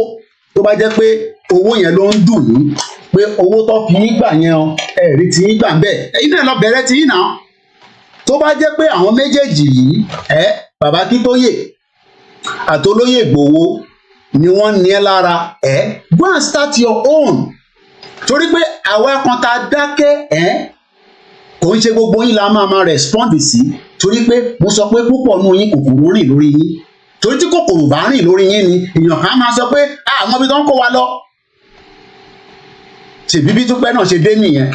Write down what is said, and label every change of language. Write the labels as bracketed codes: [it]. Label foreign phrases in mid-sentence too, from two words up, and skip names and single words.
[yo] Tó bá jẹ́ pé owó yẹn ló ń dùn yín, pé owó tó fi yín gbà yẹn o, ẹ rí ti yín gbà ń bẹ̀. Ẹ̀yin náà lọ bẹ̀rẹ̀ ti yín náà. Tó bá jẹ́ pé àwọn méjèèjì yìí, Bàbá Akíntóyè àtolóyè Ìgbòho ni wọ́n ní ẹ lára, [en] go and start your own. [yo] Torí pé àwa kan tá a dákẹ́, kò ń ṣe gbogbo yín la máa respond sí. Torí pé mo sọ pé púpọ̀ nù yín kòkòrò rìn lórí yín. Torí tí kòkòrò bá rìn lórí yín ni èèyàn kan máa sọ pé àwọn ibi tó ń kó wa lọ. Ṣèbí bí Dúpẹ́ náà ṣe dé nìyẹn.